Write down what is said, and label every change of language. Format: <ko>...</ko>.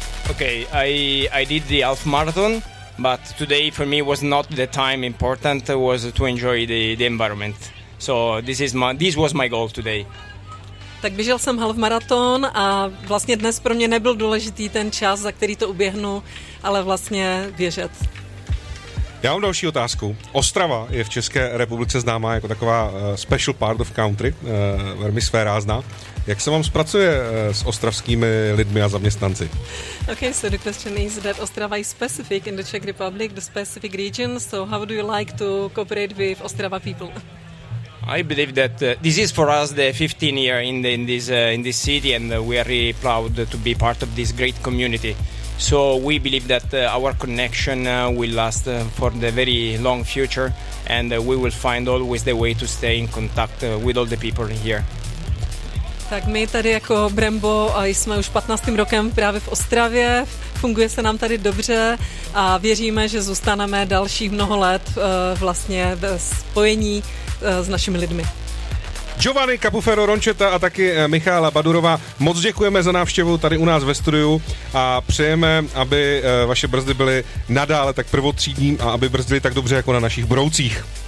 <en>Okay, I did the half marathon, but today for me was not the time important. It was to enjoy the environment. So this was my goal today.</en> <cs>Tak běžel jsem half maraton a vlastně dnes pro mě nebyl důležitý ten čas, za který to uběhnu, ale vlastně běžet. Já mám další otázku. Ostrava je v České republice známá jako taková</cs> <en>special part of country,</en> <cs>velmi svérázná. Jak se vám zpracuje s ostravskými lidmi a zaměstnanci?</cs> <en>Okay, so the question is that Ostrava is specific in the Czech Republic, the specific region, so how do you like to cooperate with Ostrava people? I believe that this is for us the 15th year in this city, and we are really proud to be part of this great community. So we believe that our connection will last for the very long future, and we will find always the way to stay in contact with all the people here.</en> <cs>Tak my tady jako Brembo jsme už 15. rokem právě v Ostravě, funguje se nám tady dobře a věříme, že zůstaneme další mnoho let vlastně ve spojení s našimi lidmi. Giovanni Capuffero Ronchetta a taky Michála Badurová, moc děkujeme za návštěvu tady u nás ve studiu a přejeme, aby vaše brzdy byly nadále tak prvotřídní a aby brzdily tak dobře jako na našich broucích.</cs>